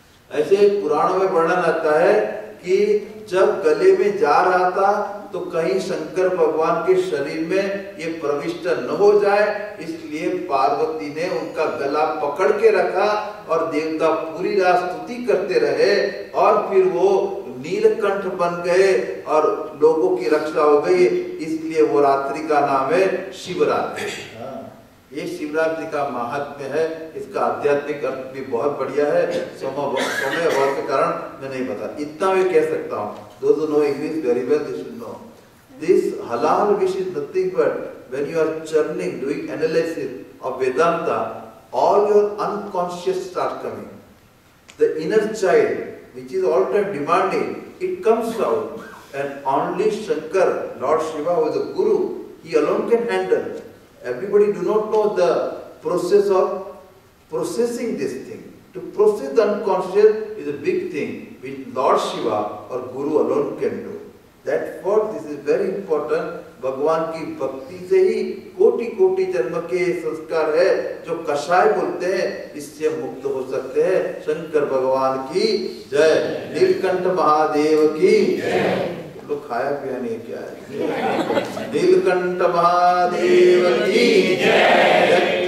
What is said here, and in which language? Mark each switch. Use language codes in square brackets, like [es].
[hi] ऐसे पुराणों में वर्णन आता है कि जब गले में जा रहा था तो कहीं शंकर भगवान के शरीर में ये प्रविष्ट न हो जाए, इसलिए पार्वती ने उनका गला पकड़ के रखा और देवता पूरी रात स्तुति करते रहे और फिर वो नीलकंठ बन गए और लोगों की रक्षा हो गई। इसलिए वो रात्रि का नाम है शिवरात्रि। ये शिवरात्रि का महात्म्य है। इसका आध्यात्मिक अर्थ भी बहुत बढ़िया है। समय अभाव के कारण मैं नहीं बता, इतना मैं कह सकता हूँ। [en] Those who know English very well, they should know. This halal wish is nothing but when you are churning, doing analysis of Vedanta, all your unconscious start coming. The inner child, which is all time demanding, it comes out, and only Shankar, Lord Shiva, who is a guru, he alone can handle. Everybody do not know the process of processing this thing. To process the unconscious is a big thing, which Lord Shiva or Guru alone can do. That's what this is very important. [hi] भगवान की भक्ति से ही कोटि कोटि जन्म के संस्कार है जो कषाय बोलते हैं, इससे मुक्त हो सकते हैं। शंकर भगवान की जय। नीलकंठ महादेव की जय। लोग खाया पिया नहीं क्या है? नीलकंठ महादेव की जय।